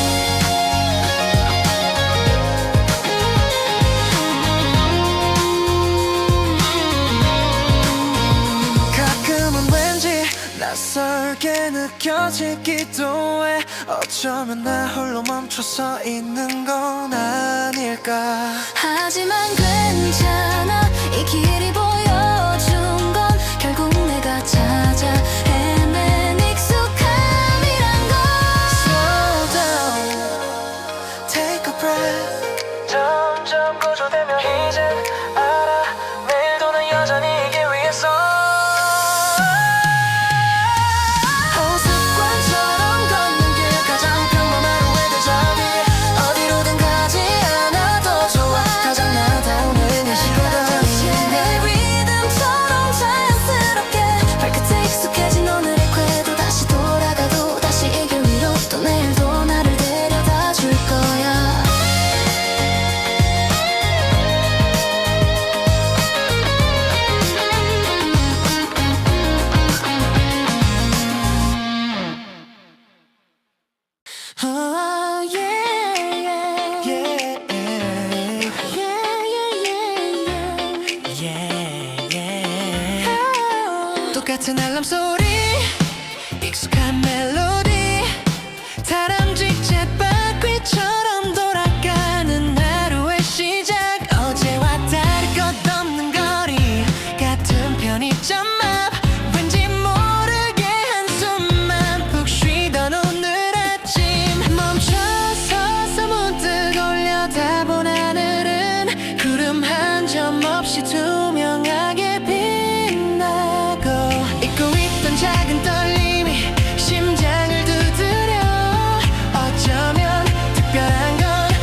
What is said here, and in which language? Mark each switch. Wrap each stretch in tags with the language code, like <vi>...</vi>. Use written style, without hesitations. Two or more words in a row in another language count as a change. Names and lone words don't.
<ko>가끔은 왠지 낯설게 느껴지기도 해 어쩌면 나 홀로 멈춰서 있는 건 아닐까 하지만 괜찮아 이 길이 보여준 건 결국 내가 찾아 헤맨 익숙함이란 걸</ko> <en>Slow down, take a breath</en> <ko>점점 고조되면 이젠 알아 내일도 난 여전히 이 길 위에서 습관처럼 걷는 길 가장 평범한 하루의 데자뷰 어디로든 가지 않아도 좋아 가장 나다운 내 시간 내 리듬처럼 자연스럽게 발끝에 익숙해진 오늘의 궤도 다시 돌아가도 다시 이 길 위로 또 내일도 나를 데려다 줄 거야</ko> <en>Oh, yeah, yeah, yeah, yeah.</en> <ko>똑같은 알람 소리 익숙한 멜로디 다람쥐 쳇바퀴처럼 돌아가는 하루의 시작 어제와 다를 것 없는 거리 같은 편의점 앞 왠지 모르게 한숨만 푹 쉬던 오늘 아침 멈춰서서 문득 올려다본 하늘은 구름 한 점 없이 투명하게 빛나고 잊고 있던 작은 떨림이 심장을 두드려 어쩌면 특별한 건</ko>